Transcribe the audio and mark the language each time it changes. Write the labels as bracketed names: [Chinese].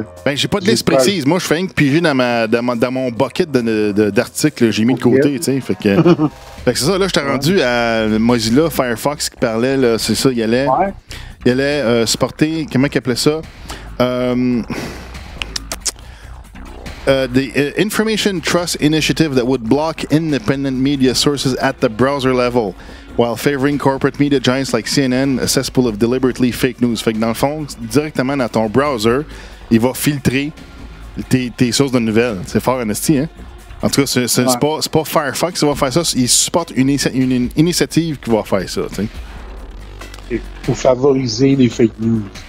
[French] Ben, j'ai pas de liste précise. Moi, je fais rien que piger dans mon bucket d'articles, j'ai mis de côté, tu sais. Fait que c'est ça, là, j'étais rendu à Mozilla Firefox qui parlait, là, c'est ça, il allait supporter, comment il appelait ça? [English] The Information Trust Initiative that would block independent media sources at the browser level, while favoring corporate media giants like CNN, a cesspool of deliberately fake news. [French] Fait que dans le fond, directement dans ton browser, il va filtrer tes sources de nouvelles. C'est fort honesty, hein? En tout cas, c'est pas Firefox qui va faire ça, il supporte une initiative qui va faire ça, tu sais. Pour favoriser les fake news.